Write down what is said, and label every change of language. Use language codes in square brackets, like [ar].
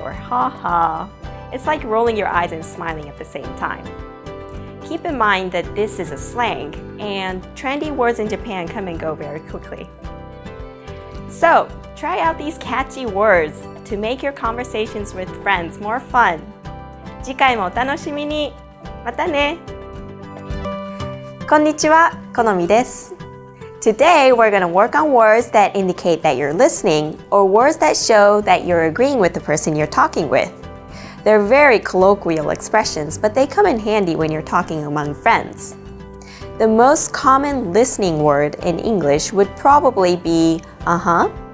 [en] Or haha. It's like rolling your eyes and smiling at the same time. Keep in mind that this is a slang, and trendy words in Japan come and go very quickly. So, try out these catchy words to make your conversations with friends more fun. [ja] 次回もお楽しみに。またね。こんにちは、このみです。 [en] Today, we're going to work on words that indicate that you're listening, or words that show that you're agreeing with the person you're talking with. They're very colloquial expressions, but they come in handy when you're talking among friends. The most common listening word in English would probably be uh-huh.